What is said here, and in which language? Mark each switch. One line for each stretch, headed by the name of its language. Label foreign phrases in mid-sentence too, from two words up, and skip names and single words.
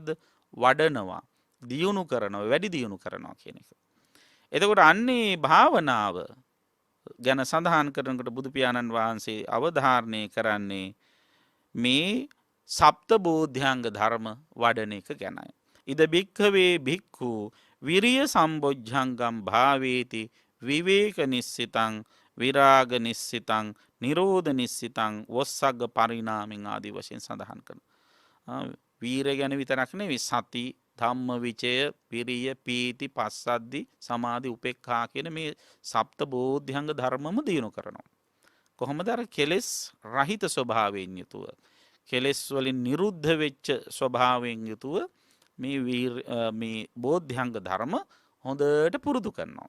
Sinhala: වඩනවා, දියුණු කරනවා, වැඩි දියුණු කරනවා කියන එක. එතකොට අන්නේ භාවනාව ගැන සඳහන් කරනකොට බුදු පියාණන් වහන්සේ අවධාරණය කරන්නේ මේ සප්ත බෝධ්‍යංග ධර්ම වඩන එක ගැනයි.
Pali: ඉද භික්ඛවේ භික්ඛු විරිය සම්බොජ්ජංගම් භාවේති විවේක නිස්සිතං විරාග නිස්සිතං නිරෝධ නිස්සිතං වොස්සග්ග පරිණාමෙන්
Sinhala: ආදී වශයෙන් සඳහන් කරනවා. වීරය ගැන විතරක් නෙවෙයි
Pali: සති ධම්ම විචය විරිය පීති පස්සද්දි සමාධි උපේක්ඛා
Sinhala: කියන මේ සප්ත බෝධ්‍යංග ධර්මම දිනු කරනවා. කොහොමද? අර කෙලෙස් රහිත ස්වභාවයෙන් යුතුව කෙලෙස් වලින් නිරුද්ධ වෙච්ච ස්වභාවයෙන් යුතුව මේ බෝධ්‍යංග ධර්ම හොඳට පුරුදු කරනවා.